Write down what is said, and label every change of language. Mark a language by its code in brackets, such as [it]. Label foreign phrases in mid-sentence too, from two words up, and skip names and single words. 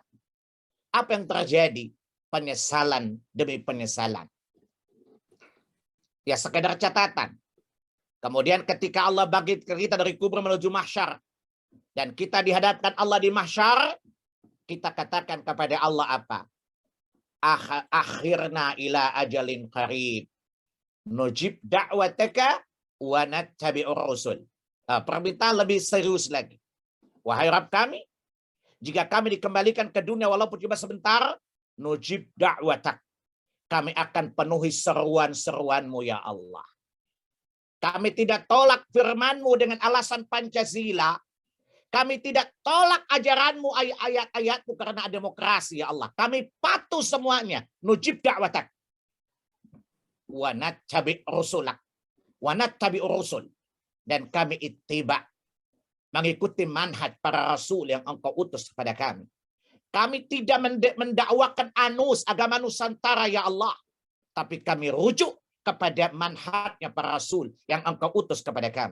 [id] Apa yang terjadi? Penyesalan demi penyesalan. Ya sekedar catatan. Kemudian ketika Allah bangkitkan kita dari kubur menuju mahsyar, dan kita dihadapkan Allah di mahsyar, kita katakan kepada Allah apa? [ar] أخرنا إلى أجل قريب. نجب دعوتك ونتبع الرسل. [id] Permintaan lebih serius lagi. Wahai Rabb kami, jika kami dikembalikan ke dunia walaupun cuma sebentar, [ar] نجب دعوتك. [id] Kami akan penuhi seruan-seruanmu ya Allah. Kami tidak tolak firman-Mu dengan alasan Pancasila. Kami tidak tolak ajaran-Mu, ayat-ayat-ayat-Mu karena demokrasi ya Allah. Kami patuh semuanya. [ar] نجب دعوتك. ونتبع رسلك. ونتبع الرسل. [id] Dan kami ittiba. Mengikuti manhaj para rasul yang Engkau utus kepada kami. Kami tidak mendakwakan agama Nusantara ya Allah. Tapi kami rujuk kepada manhajnya para rasul yang Engkau utus kepada kami.